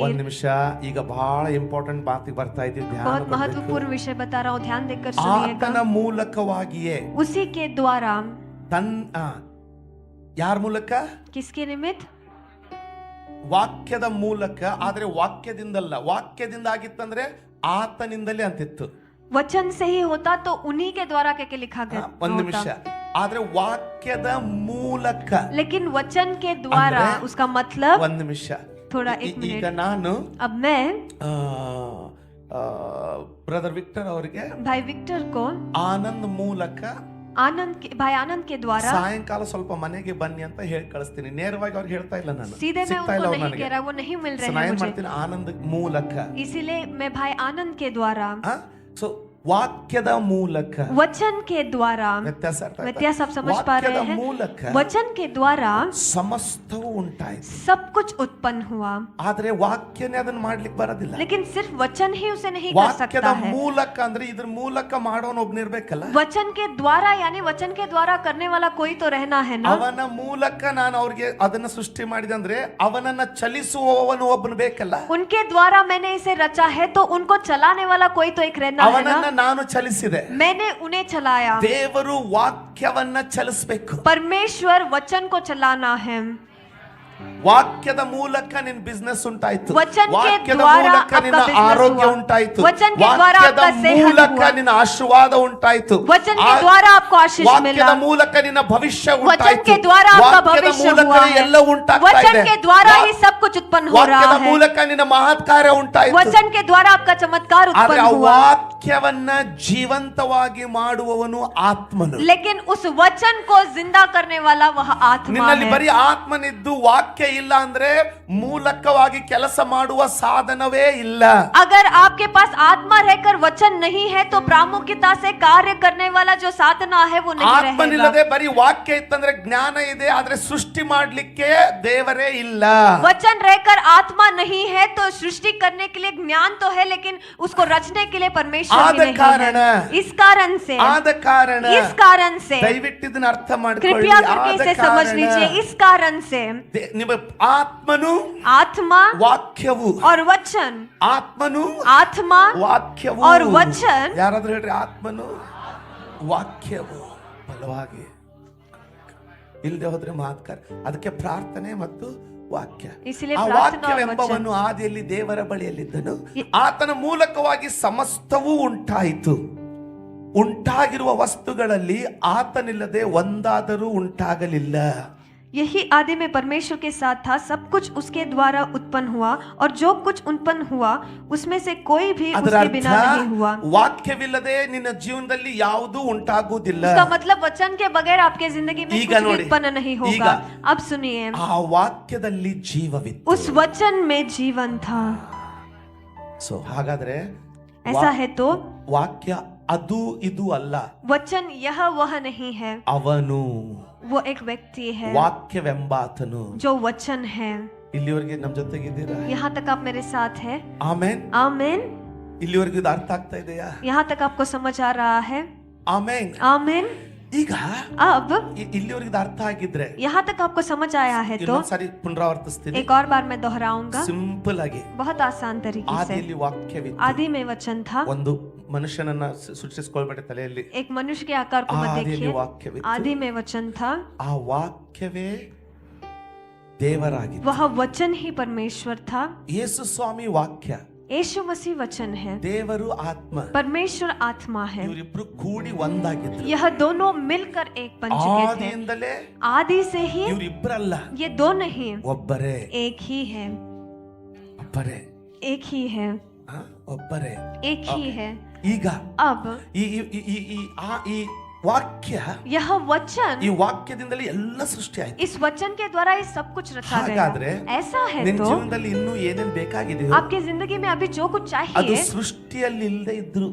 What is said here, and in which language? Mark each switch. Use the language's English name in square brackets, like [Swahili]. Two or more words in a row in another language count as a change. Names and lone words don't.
[Kannada] ಒಂದ್ ನಿಮಿಷ, ಈಗ ಬಹಳ ಇಂಪಾರ್ಟೆಂಟ್ ಮಾತಿಗೆ ಬರ್ತಾ ಇದ್ದೀವಿ, ಧ್ಯಾನ [Hindi] बहुत [Kannada] ಕೊಡ್ಬೇಕು. [Hindi] महत्वपूर्ण विषय बता रहा हूँ, ध्यान देकर [Kannada] ಆತನ [Hindi] सुनिएगा। [Kannada] ಮೂಲಕವಾಗಿಯೇ, [Hindi] उसी के द्वारा। [Kannada] ಯಾರ ಮೂಲಕ? [Hindi] किसके निमित्त? [Kannada] ವಾಕ್ಯದ ಮೂಲಕ. ಆದ್ರೆ ವಾಕ್ಯದಿಂದಲ್ಲ, ವಾಕ್ಯದಿಂದ ಆಗಿತ್ತಂದ್ರೆ ಆತನಿಂದಲೇ ಅಂತಿತ್ತು. [Hindi] वचन से ही होता तो उन्हीं के द्वारा क्या लिखा गया [Kannada] ಒಂದ್ ನಿಮಿಷ, [Hindi] होता। [Kannada] ಆದ್ರೆ ವಾಕ್ಯದ ಮೂಲಕ. [Hindi] लेकिन वचन के द्वारा, [Kannada] ಅಂದ್ರೆ [Hindi] उसका मतलब। [Kannada] ಒಂದ್ ನಿಮಿಷ, [Hindi] थोड़ा एक [Kannada] ಈಗ [Hindi] मिनट। [Kannada] ನಾನು [Hindi] अब मैं [Kannada] ಬ್ರದರ್ ವಿಕ್ಟರ್ ಅವರಿಗೆ [Hindi] भाई विक्टर को [Kannada] ಆನಂದ್ ಮೂಲಕ, [Hindi] भाई आनंद के द्वारा [Kannada] ಸಾಯಂಕಾಲ ಸ್ವಲ್ಪ ಮನೆಗೆ ಬನ್ನಿ ಅಂತ ಹೇಳಿ ಕಳಿಸ್ತೀನಿ. ನೇರವಾಗಿ ಅವ್ರಿಗೆ ಹೇಳ್ತಾ ಇಲ್ಲ ನಾನು, [Hindi] सीधे मैं [Kannada] ಸಿಗ್ತಾ ಇಲ್ಲ [Hindi] उनको [Kannada] ಅವ್ರು [Hindi] नहीं [Kannada] ನನಗೆ. [Hindi] कह रहा, वो नहीं मिल So रहे [Kannada] ನಾ [Hindi] हैं [Kannada] ಏನ್ [Hindi] मुझे, [Kannada] ಮಾಡ್ತೀನಿ? ಆನಂದ್ ಮೂಲಕ. [Hindi] इसीलिए मैं भाई आनंद के द्वारा, [Kannada] ಸೊ ವಾಕ್ಯದ ಮೂಲಕ, [Hindi] वचन के द्वारा। [Kannada] ವ್ಯತ್ಯಾಸ ಅರ್ಥ ಆಯ್ತಾ? [Hindi] व्यत्यास आप समझ पा रहे [Kannada] ವಾಕ್ಯದ [Hindi] हैं? [Kannada] ಮೂಲಕ [Hindi] वचन के द्वारा [Kannada] ಸಮಸ್ತವು ಉಂಟಾಯ್ತು. [Hindi] सब कुछ उत्पन्न हुआ, [Kannada] ಆದ್ರೆ ವಾಕ್ಯನೇ ಅದನ್ನ ಮಾಡ್ಲಿಕ್ಕೆ ಬರೋದಿಲ್ಲ. [Hindi] लेकिन सिर्फ वचन ही उसे नहीं कर [Kannada] ವಾಕ್ಯದ [Hindi] सकता है। [Kannada] ಮೂಲಕ ಅಂದ್ರೆ ಇದ್ರ ಮೂಲಕ ಮಾಡೋನು ಒಬ್ನಿರ್ಬೇಕಲ್ಲ. [Hindi] वचन के द्वारा, यानी वचन के द्वारा करने वाला कोई तो रहना है ना। [Kannada] ಅವನ ಮೂಲಕ ನಾನು ಅವ್ರಿಗೆ ಅದನ್ನ ಸೃಷ್ಟಿ ಮಾಡಿದೆ ಅಂದ್ರೆ ಅವನನ್ನ ಚಲಿಸುವವನು ಒಬ್ಬನು ಬೇಕಲ್ಲ. [Hindi] उनके द्वारा मैंने इसे रचा है तो उनको चलाने वाला कोई तो एक रहना है [Kannada] ಅವನನ್ನ [Hindi] ना। [Kannada] ನಾನು ಚಲಿಸಿದೆ. [Hindi] मैंने उन्हें चलाया। [Kannada] ದೇವರು ವಾಕ್ಯವನ್ನ ಚಲಿಸಬೇಕು. [Hindi] परमेश्वर वचन को चलाना है। [Kannada] ವಾಕ್ಯದ ಮೂಲಕ ನಿನ್ನ ಬಿಸ್ನೆಸ್ ಉಂಟಾಯ್ತು. [Hindi] वचन के [Kannada] ವಾಕ್ಯದ [Hindi] द्वारा [Kannada] ಮೂಲಕ [Hindi] आपका [Kannada] ನಿನ್ನ [Hindi] बिजनेस [Kannada] ಆರೋಗ್ಯ [Hindi] हुआ। [Kannada] ಉಂಟಾಯ್ತು. [Hindi] वचन के द्वारा [Kannada] ವಾಕ್ಯದ [Hindi] आपका सेहत [Kannada] ಮೂಲಕ [Hindi] हुआ। [Kannada] ನಿನ್ನ ಆಶೀರ್ವಾದ ಉಂಟಾಯ್ತು. [Hindi] वचन के द्वारा आपको आशीष [Kannada] ವಾಕ್ಯದ [Hindi] मिला। [Kannada] ಮೂಲಕ ನಿನ್ನ ಭವಿಷ್ಯ [Hindi] वचन [Kannada] ಉಂಟಾಯ್ತು. [Hindi] के द्वारा आपका [Kannada] ವಾಕ್ಯದ [Hindi] भविष्य [Kannada] ಮೂಲಕ [Hindi] हुआ है। [Kannada] ಎಲ್ಲ ಉಂಟಾಗ್ತಾ [Hindi] वचन [Kannada] ಇದೆ. [Hindi] के द्वारा ही सब कुछ उत्पन्न हो रहा [Kannada] ವಾಕ್ಯದ [Hindi] है। [Kannada] ಮೂಲಕ ನಿನ್ನ ಮಹತ್ ಕಾರ್ಯ ಉಂಟಾಯ್ತು. [Hindi] वचन के द्वारा आपका चमत्कार [Kannada] ಆದ್ರೆ [Hindi] उत्पन्न [Kannada] ಆ [Hindi] हुआ, [Kannada] ವಾಕ್ಯವನ್ನ ಜೀವಂತವಾಗಿ ಮಾಡುವವನು ಆತ್ಮನು. [Hindi] लेकिन उस वचन को जिंदा करने वाला वह आत्मा [Kannada] ನಿನ್ನಲ್ಲಿ [Hindi] है। [Kannada] ಬರೀ ಆತ್ಮನಿದ್ದು ವಾಕ್ಯ ಇಲ್ಲ ಅಂದ್ರೆ ಮೂಲಕವಾಗಿ ಕೆಲಸ ಮಾಡುವ ಸಾಧನವೇ ಇಲ್ಲ. [Hindi] अगर आपके पास आत्मा रहकर वचन नहीं है तो प्रामुख्यता से कार्य करने वाला जो साधना है वो नहीं रहेगा। [Kannada] ಆತ್ಮನಿಲ್ಲದೆ ಬರೀ ವಾಕ್ಯ ಇತ್ತಂದ್ರೆ ಜ್ಞಾನ ಇದೆ, ಆದ್ರೆ ಸೃಷ್ಟಿ ಮಾಡ್ಲಿಕ್ಕೆ ದೇವರೇ ಇಲ್ಲ. [Hindi] वचन रहकर आत्मा नहीं है तो सृष्टि करने के लिए ज्ञान तो है, लेकिन उसको रचने के लिए परमेश्वर भी नहीं है। इस कारण से, [Kannada] ಆದ ಕಾರಣ [Hindi] इस कारण से [Kannada] ದಯವಿಟ್ಟು ಇದನ್ನ ಅರ್ಥ ಮಾಡ್ಕೊಳ್ಳಿ. [Hindi] कृपया करके [Kannada] ಆದ [Hindi] इसे समझ लीजिए। [Kannada] ಕಾರಣ [Hindi] इस कारण से [Kannada] ನಿಮ್ಮ ಆತ್ಮನು [Hindi] आत्मा [Kannada] ವಾಕ್ಯವು, [Hindi] और वचन, [Kannada] ಆತ್ಮನು [Hindi] आत्मा [Kannada] ವಾಕ್ಯವು, [Hindi] और वचन, [Kannada] ಯಾರಾದ್ರೂ ಹೇಳ್ರಿ, ಆತ್ಮನು ವಾಕ್ಯವು ಬಲವಾಗಿ ಇಲ್ಲದೆ ಹೋದ್ರೆ ಮಾತ್ಕರ್. ಅದಕ್ಕೆ ಪ್ರಾರ್ಥನೆ ಮತ್ತು ವಾಕ್ಯ. [Hindi] इसीलिए [Kannada] ಆ [Hindi] प्रार्थना और वचन [Kannada] ವಾಕ್ಯವೆಂಬವನು ಆದಿಯಲ್ಲಿ ದೇವರ ಬಳಿಯಲ್ಲಿದ್ದನು, ಆತನ ಮೂಲಕವಾಗಿ ಸಮಸ್ತವೂ ಉಂಟಾಯಿತು. ಉಂಟಾಗಿರುವ ವಸ್ತುಗಳಲ್ಲಿ ಆತನಿಲ್ಲದೆ ಒಂದಾದರೂ ಉಂಟಾಗಲಿಲ್ಲ. [Hindi] यही आदि में परमेश्वर के साथ था, सब कुछ उसके द्वारा उत्पन्न हुआ और जो कुछ उत्पन्न हुआ उसमें से कोई भी [Kannada] ಅದರ [Hindi] उसके [Kannada] ಅರ್ಥ [Hindi] बिना नहीं हुआ। [Kannada] ವಾಕ್ಯವಿಲ್ಲದೆ ನಿನ್ನ ಜೀವನದಲ್ಲಿ ಯಾವುದೂ ಉಂಟಾಗುವುದಿಲ್ಲ. [Hindi] उसका मतलब वचन के बगैर आपके जिंदगी में [Kannada] ಈಗ [Hindi] कुछ भी [Kannada] ನೋಡಿ, [Hindi] उत्पन्न नहीं होगा। [Kannada] ಈಗ [Hindi] अब सुनिए, [Kannada] ಆ ವಾಕ್ಯದಲ್ಲಿ ಜೀವವಿತ್ತು. [Hindi] उस वचन में जीवन था। [Kannada] ಸೊ ಹಾಗಾದ್ರೆ [Hindi] ऐसा है तो [Kannada] ವಾಕ್ಯ ಅದು ಇದು ಅಲ್ಲ, [Hindi] वचन यह वह नहीं है, [Kannada] ಅವನು [Hindi] वो एक व्यक्ति है [Kannada] ವಾಕ್ಯವೆಂಬಾತನು. [Hindi] जो वचन है। [Kannada] ಇಲ್ಲಿವರೆಗೆ ನಮ್ ಜೊತೆಗಿದ್ದೀರಾ? [Hindi] यहाँ तक आप मेरे साथ है? [Kannada] ಆಮೇನ್. [Hindi] आमेन। [Kannada] ಇಲ್ಲಿವರೆಗೆ ಇದು ಅರ್ಥ ಆಗ್ತಾ ಇದೆಯಾ? [Hindi] यहाँ तक आपको समझ आ रहा है? [Kannada] ಆಮೇನ್. [Hindi] आमेन। [Kannada] ಈಗ [Hindi] अब [Kannada] ಇಲ್ಲಿವರೆಗೆ ಇದು ಅರ್ಥ ಆಗಿದ್ರೆ [Hindi] यहाँ तक आपको समझ आया है तो [Kannada] ಇನ್ನೊಂದ್ಸರಿ ಪುನರಾವರ್ತಿಸ್ತೀನಿ. [Hindi] एक और बार मैं दोहराऊंगा, [Kannada] ಸಿಂಪಲ್ ಆಗಿ. [Hindi] बहुत आसान तरीके से। [Kannada] ಆದಿಯಲ್ಲಿ ವಾಕ್ಯವಿತ್ತು. [Hindi] आदि में वचन था। [Kannada] ಒಂದು ಮನುಷ್ಯನನ್ನ ಸೃಷ್ಟಿಸ್ಕೊಳ್ಬೇಡಿ ತಲೆಯಲ್ಲಿ. [Hindi] एक मनुष्य के आकार को मत [Kannada] ಆದಿಯಲ್ಲಿ [Hindi] देखिए। [Kannada] ವಾಕ್ಯವಿತ್ತು. [Hindi] आदि में वचन था, [Kannada] ಆ ವಾಕ್ಯವೇ ದೇವರಾಗಿತ್ತು. [Hindi] वह वचन ही परमेश्वर था। [Kannada] ಯೇಸು ಸ್ವಾಮಿ ವಾಕ್ಯ, [Hindi] यीशु मसीह वचन है, [Kannada] ದೇವರು ಆತ್ಮ, [Hindi] परमेश्वर आत्मा है। [Kannada] ಇವರಿಬ್ರು ಕೂಡಿ ಒಂದಾಗಿದ್ರು. [Hindi] यह दोनों मिलकर एक बन चुके थे। [Kannada] ಆದಿಯಿಂದಲೇ [Hindi] आदि से ही [Kannada] ಇವರಿಬ್ಬರಲ್ಲ, [Hindi] ये दो नहीं, [Kannada] ಒಬ್ಬರೇ. [Hindi] एक ही है, [Kannada] ಒಬ್ಬರೇ, [Hindi] एक ही है, [Kannada] ಒಬ್ಬರೇ, [Hindi] एक ही है। [Kannada] ಈಗ [Hindi] अब [Kannada] ಈ ಈ- ಈ- ಈ- ಆ- ಈ ವಾಕ್ಯ, [Hindi] यह वचन, [Kannada] ಈ ವಾಕ್ಯದಿಂದಲೇ ಎಲ್ಲ ಸೃಷ್ಟಿ ಆಯ್ತು. [Hindi] इस वचन के द्वारा ये सब कुछ रचा [Kannada] ಹಾಗಾದ್ರೆ [Hindi] गया। ऐसा है [Kannada] ನಿನ್ನ [Hindi] तो [Kannada] ಜೀವನದಲ್ಲಿ ಇನ್ನೂ ಏನೇನ್ ಬೇಕಾಗಿದೆಯೋ [Hindi] आपकी जिंदगी में अभी जो कुछ [Kannada] ಅದು [Hindi] चाहिए [Kannada] ಸೃಷ್ಟಿಯಲ್ಲಿ ಇಲ್ಲದೆ ಇದ್ರು,